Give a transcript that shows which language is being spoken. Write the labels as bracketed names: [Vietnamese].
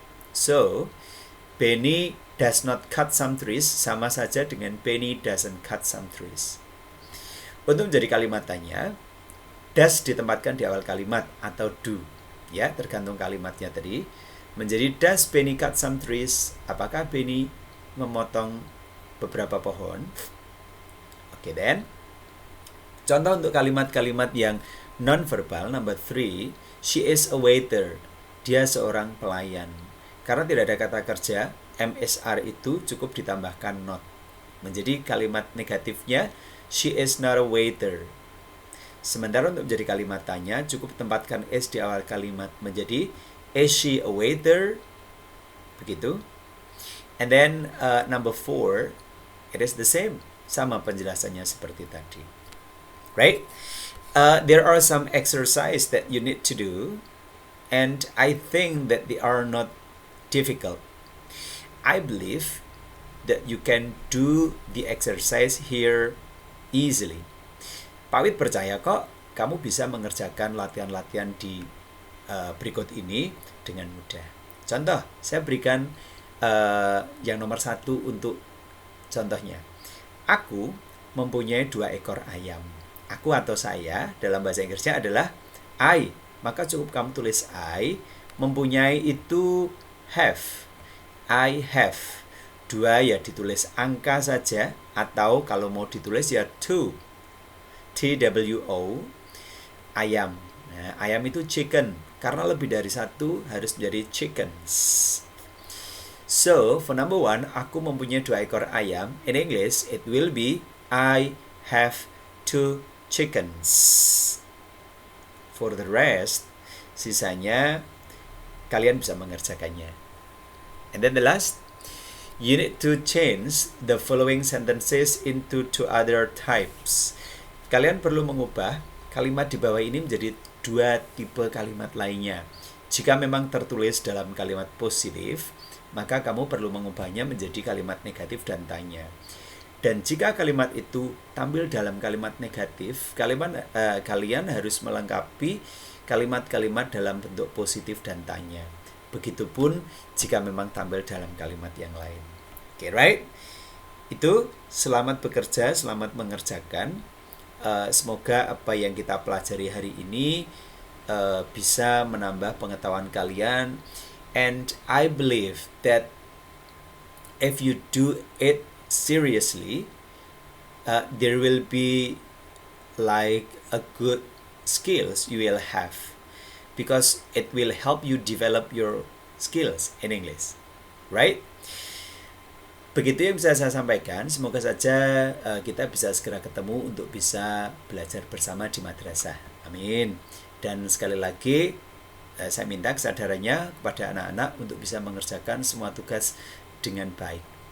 [English] So, Benny does not cut some trees [Indonesian] sama saja dengan [English] Benny doesn't cut some trees. [Indonesian] Untuk menjadi kalimat tanya, does ditempatkan di awal kalimat atau do. Ya, tergantung kalimatnya tadi. [English] Menjadi does Benny cut some trees? [Indonesian] Apakah Benny memotong beberapa pohon? Oke, then. Contoh untuk kalimat-kalimat yang non-verbal, number 3, [English] she is a waiter. [Indonesian] Dia seorang pelayan. Karena tidak ada kata kerja, MSR itu cukup ditambahkan not. Menjadi kalimat negatifnya, [English] she is not a waiter. [Indonesian] Sementara untuk menjadi kalimat tanya, cukup tempatkan is di awal kalimat. Menjadi, [English] is she a waiter? [Indonesian] Begitu. [English] And then number 4, it is the same. [Indonesian] Sama penjelasannya seperti tadi. [English] Right? There are some exercise that you need to do, and I think that they are not difficult. I believe that you can do the exercise here easily. [Indonesian] Pak Wid percaya kok kamu bisa mengerjakan latihan-latihan di berikut ini dengan mudah. Contoh, saya berikan yang nomor 1 untuk contohnya. Aku mempunyai 2 ekor ayam. Aku atau saya dalam bahasa Inggrisnya adalah I. Maka cukup kamu tulis I. Mempunyai itu have. [English] I have. [Indonesian] 2 ya ditulis angka saja, atau kalau mau ditulis ya two. TWO. Ayam. Nah, ayam itu chicken. Karena lebih dari 1 harus menjadi chickens. [English] So, for number 1, [Indonesian] aku mempunyai 2 ekor ayam. [English] In English, it will be I have 2 chickens. For the rest, [Indonesian] sisanya kalian bisa mengerjakannya. [English] And then the last, you need to change the following sentences into 2 other types. [Indonesian] Kalian perlu mengubah kalimat di bawah ini menjadi 2 tipe kalimat lainnya. Jika memang tertulis dalam kalimat positif, maka kamu perlu mengubahnya menjadi kalimat negatif dan tanya. Dan jika kalimat itu tampil dalam kalimat negatif, kalian harus melengkapi kalimat-kalimat dalam bentuk positif dan tanya. Begitupun jika memang tampil dalam kalimat yang lain. [English] Okay, right? [Indonesian] Itu selamat bekerja, selamat mengerjakan. Semoga apa yang kita pelajari hari ini bisa menambah pengetahuan kalian. [English] And I believe that if you do it seriously, there will be like a good skills you will have, because it will help you develop your skills in English, right? [Indonesian] Begitu yang bisa saya sampaikan. Semoga saja kita bisa segera ketemu untuk bisa belajar bersama di madrasah. Amin. Dan sekali lagi, saya minta kesadarannya kepada anak-anak untuk bisa mengerjakan semua tugas dengan baik.